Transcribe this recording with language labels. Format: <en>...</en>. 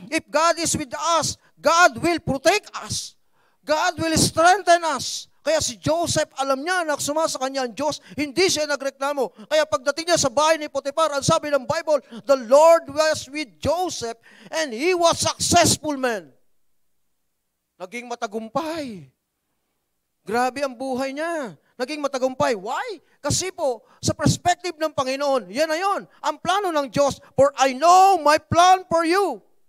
<en>If God is with us, God will protect us. God will strengthen us.</en> <tl>Kaya si Joseph, alam niya na sumasa kanya ang Diyos, hindi siya nagreklamo. Kaya pagdating niya sa bahay ni Potiphar, ang sabi ng Bible,</tl> <en>the Lord was with Joseph and he was successful man.</en> <tl>Naging matagumpay. Grabe ang buhay niya. Naging matagumpay. Why? Kasi po, sa perspective ng Panginoon, yan na yun. Ang plano ng Diyos,</tl> <en>for I know my plan for you.</en>